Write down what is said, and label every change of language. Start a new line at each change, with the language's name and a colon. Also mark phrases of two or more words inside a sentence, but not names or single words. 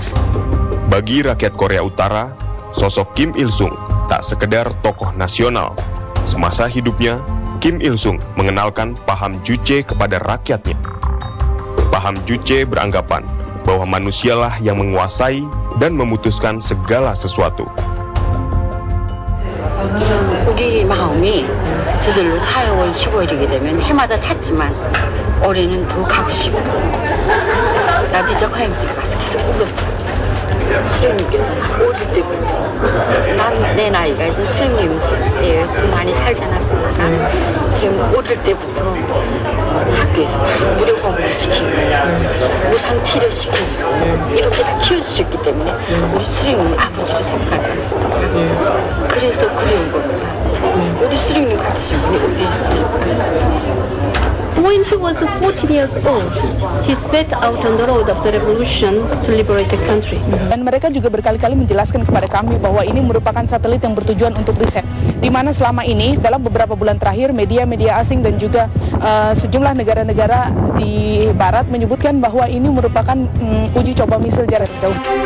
Indonesian: Bagi rakyat Korea Utara, sosok Kim Il-sung tak sekedar tokoh nasional. Semasa hidupnya, Kim Il-sung mengenalkan paham Juche kepada rakyatnya. Paham Juche beranggapan bahwa manusialah yang menguasai dan memutuskan segala sesuatu.
Korean: 우리 마음이 저절로 4월 15일이게 되면 해마다 찾지만 올해는 더 가고 싶고 나도 저 가양집 가서 계속 울었다. 수령님께서 어릴 때부터 내 나이가 이제 수령님 있을 때 많이 살지 않았습니까? 수령님 어릴 때부터 학교에서 다 무료 공부를 시키고 무상 치료 시켜주고 이렇게 다 키워주셨기 때문에 우리 수령님 아버지를 생각하지 않습니까? 그래서 그리운 겁니다. 우리 수령님 같으신 분이 어디 있습니까?
English: When he was 14 years old, he set out on the road of the revolution to liberate the country.
Indonesian: Dan mereka juga berkali-kali menjelaskan kepada kami bahwa ini merupakan satelit yang bertujuan untuk riset. Di mana selama ini, dalam beberapa bulan terakhir, media-media asing dan juga sejumlah negara-negara di Barat menyebutkan bahwa ini merupakan uji coba misil jarak jauh.